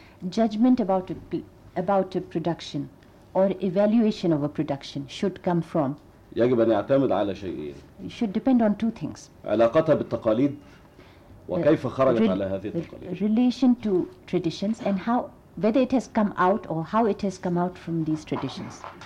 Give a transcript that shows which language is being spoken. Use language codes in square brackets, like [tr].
[en] Judgment about a production or evaluation of a production should come from [ar] يجب أن يعتمد على شيئين. [en] It should depend on two things. [ar] علاقتها بالتقاليد وكيف خرجت على هذه التقاليد. [en] Relation to traditions and how whether it has come out or how it has come out from these traditions.